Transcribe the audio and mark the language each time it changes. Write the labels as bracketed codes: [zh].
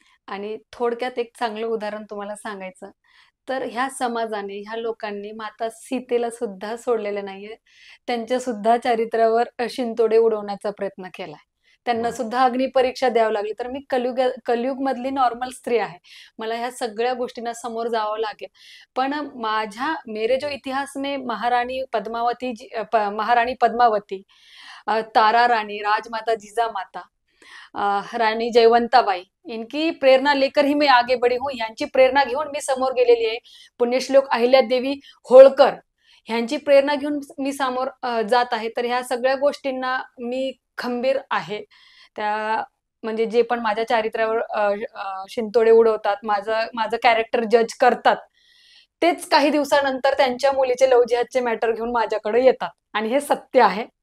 [mr] आणि थोडक्यात एक चांगलं उदाहरण तुम्हाला सांगायचं तर ह्या समाजाने, ह्या लोकांनी माता सीतेला सुद्धा सोडलेलं नाहीये. त्यांच्या सुद्धा चारित्र्यावर शिंतोडे उडवण्याचा प्रयत्न केलाय. त्यांना बरोबर. सुद्धा अग्निपरीक्षा द्यावी लागली. तर मी कलियुग मधली नॉर्मल स्त्री आहे. मला ह्या सगळ्या गोष्टींना समोर जावं लागेल. [hi] पण मेरे जो इतिहास में महाराणी पद्मावती, तारा रानी, राजमाता जिजामाता, राणी जयवंताबाई, इनकी प्रेरणा लेकर ही मैं आगे बढ़ी हूँ. [mr] यांची प्रेरणा घेऊन मी समोर गेलेली आहे. पुण्यश्लोक अहिल्यादेवी होळकर ह्यांची प्रेरणा घेऊन मी समोर जात आहे. तर ह्या सगळ्या गोष्टींना मी खंबीर आहे. त्या म्हणजे जे पण माझ्या चारित्र्यावर शिंतोडे उडवतात, माझं माझं कॅरेक्टर जज करतात, तेच काही दिवसानंतर त्यांच्या मुलीचे लव्ह जिहादचे मॅटर घेऊन माझ्याकडे येतात आणि हे सत्य आहे.